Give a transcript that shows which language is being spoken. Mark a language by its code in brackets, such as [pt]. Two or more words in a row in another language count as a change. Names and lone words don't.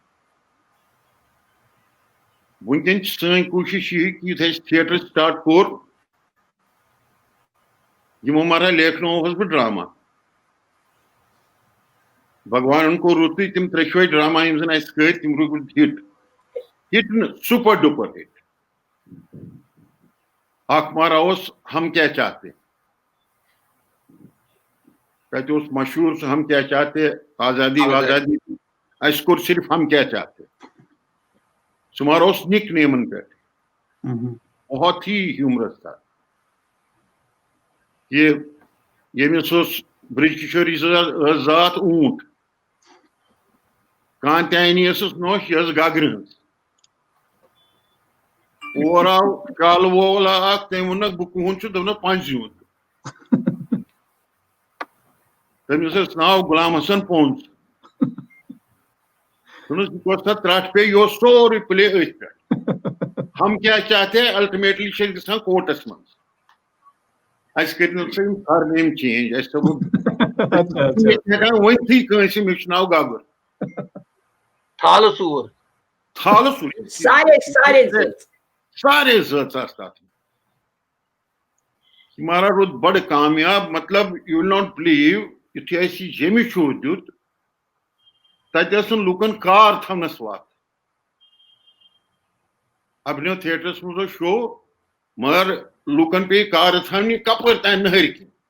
[ks] وٕنکٮ۪ن چھِ سٲنۍ کوٗشِش یہِ کہِ یُتھُے اَسہِ تھیٹر سٹارٹ کوٚر یِمو مہراہ لیکھنووہس بہٕ ڈرامہ بھگوانن کوٚر رُتُے تِم 3 ڈرامہ یِم زن اَسہِ کٔرۍ تِم روٗدۍ ہِٹ نہٕ [en] super duper hit [ks] اکھ مہراہ اوس ہم کیا چاہتے تتہِ اوس مشہوٗر سُہ ہم کیا چاہتے آزادی وازادی اَسہِ کوٚر صرف ہم کیا چاہتے سُہ مہراہ اوس نِک نیمن پٮ۪ٹھ [ur] بہت ہی ہیومرس تھا کہ [ks] ییٚمِس اوس برج کشوری ٲس ذات اوٗنٹ کانتیانی ٲسٕس نوش یہِ ٲس گگرٕ ہٕنٛز اور آو کالہٕ وول اکھ تٔمۍ ووٚننکھ بہٕ کٕہُنٛد چھُس دوٚپنکھ پنٛجہِ ہُنٛد تٔمِس اوس ناو غلام حسن پونٛز دوٚپنس یہِ کوٚر سا ترٛٹھ پے یہِ اوس سورُے پلے أتھۍ پٮ۪ٹھ ہم کیا چاہتے الٹِمیٹلی چھِ أسۍ گژھان کوٹس منٛز اَسہِ کٔرۍ نہٕ سا یِم [en] surname change [ks] اَسہِ دوٚپ ہٮ۪کان ؤنتھٕے کٲنٛسہِ مےٚ چھُ ناو گگُر تھالہٕ ژوٗر تھالہٕ سُے سارے زٲژ آسہٕ تتھ مہراہ روٗد بڑٕ کامیاب مطلب [en] you will not believe [ks] یُتھُے اَسہِ یہِ جیٚمہِ شو دیُت تتہِ ٲس نہٕ لُکن کار تھاونس وتھ ابنیو تھیٹرس منٛز اوس شو مگر لُکن پیٚیہِ کارٕ تھاونہِ کپٲرۍ تانۍ نہرِ کِنۍ